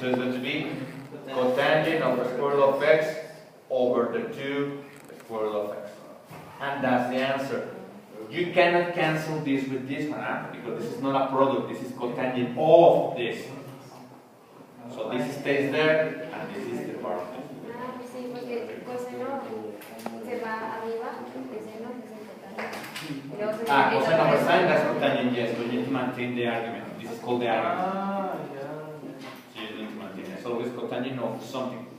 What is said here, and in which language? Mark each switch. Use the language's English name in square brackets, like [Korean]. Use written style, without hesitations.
[English] So it's going to be cotangent of the square root of x over the 2 square root of x. And that's the answer. You cannot cancel this with this one, because this is not a product, this is cotangent of this. So this stays there, and this is the part of this. [Spanish] Sí, porque coseno se va arriba, el seno es el cotangente. [English] Cosine over sine, that's cotangent, yes, but you need to maintain the argument. This is called the argument. So you need to maintain it. It's always cotangent of something.